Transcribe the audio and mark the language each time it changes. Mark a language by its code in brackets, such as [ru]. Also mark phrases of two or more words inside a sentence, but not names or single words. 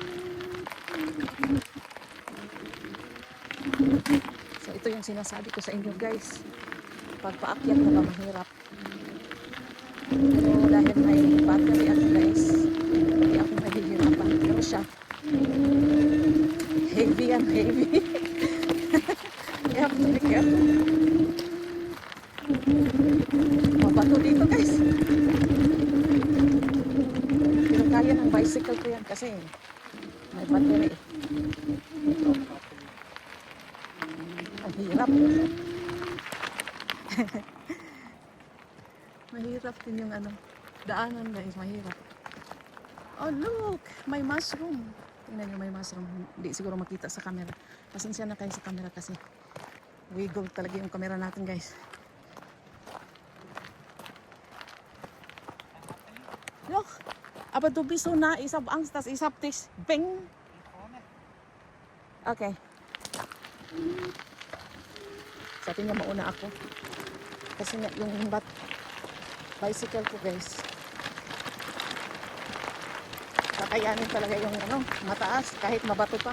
[tl] So ito yung sinasabi ko sa inyo guys. Pag paakyat na ba mahirap. Pero dahil may battery ako guys, hindi ako mahihirapan. Pero siya, heavy yan, heavy. [en] You have to be careful. [tl] Mabato dito guys. Pero kaya ng bicycle ko yan kasi may battery. Ang hirap. Mahirap din yung ano, daanan guys, mahirap. [en] Oh look, may mushroom. [tl] Tingnan nyo, may mushroom. Hindi siguro makita sa camera. Pasensya na kayo sa camera kasi wiggle talaga yung camera natin guys. [en] Look, [de] aber du bist so nah, ich hab Angst, dass ich hab dich bing. [tl] Okay. Sa atin niya mauna ako. Kasi nga yung bicycle ko guys, kakayanin talaga yung ano, mataas kahit mabato pa.